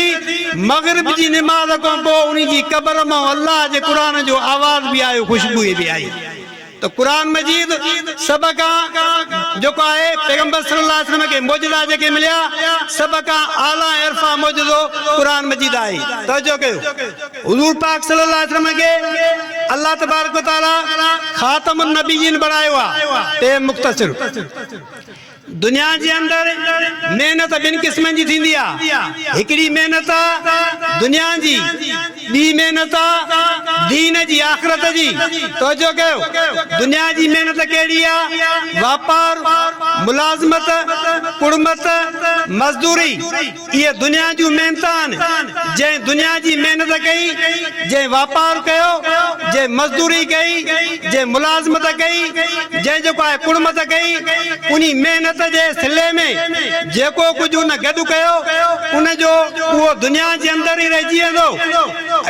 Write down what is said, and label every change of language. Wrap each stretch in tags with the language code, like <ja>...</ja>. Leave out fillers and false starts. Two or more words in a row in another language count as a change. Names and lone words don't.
<sd>मग़रिब जी निमाज़ खां पोइ उन जी क़बर मां अल्लाह जे क़ुरान जो आवाज़ बि आयो, खुशबू बि आई। तो कुरान मजीद सब खां जेको आहे पैगंबर</sd> <ar>صلى الله عليه وسلم</ar> <sd>के मौजूदा जेके मिलिया सब खां आला इरफा मौजूदो कुरान मजीद आहे। तवज्जो कयो, हुजूर पाक</sd> <ar>صلى الله عليه وسلم</ar> <sd>के अल्लाह तबारक व तआला</sd> <ar>خاتم النبيين</ar> <sd>बनायो आहे। ते मुख्तसर दुनिया जे अंदर मेहनत बिन किस्मन जी थींदी आहे। हिकड़ी मेहनत दुनिया जी, बी मेहनत दीन जी आखिरत जी। तवज्जो कयो, दुनिया जी मेहनत केड़ी आहे? वापार, मुलाजमत, कुड़मत, मजदूरी, ये दुनिया जूं मेहनतान। जे दुनिया जी मेहनत कई, जे वापार कयो, जे मजदूरी कई, जे मुलाजमत कई, जे जेको आहे कुड़मत कई, उनी मेहनत जे सिले में जेको कुछ उन गॾु कयो उन जो वो दुनिया जे अंदर ही रहिजी वेंदो।</sd>